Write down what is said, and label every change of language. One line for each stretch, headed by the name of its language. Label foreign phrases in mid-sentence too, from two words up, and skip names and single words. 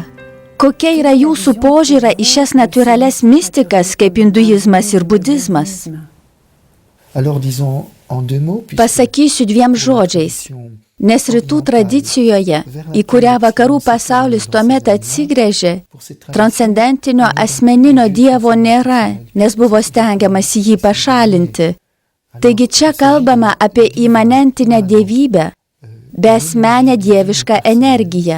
Lithuanian: Kokia yra jūsų požiūra į šias natūrales mistikas, kaip hinduizmas ir budizmas?
French: En 2 mots, puisque
Lithuanian: Pasakysiu 2 žodžiais, nes rytų tradicijoje, į kurią vakarų pasaulis tuomet atsigręžė, transcendentinio asmeninio dievo nėra, nes buvo stengiamasi jį pašalinti. Taigi čia kalbama apie imanentinę dievybę, besmenę dievišką energiją.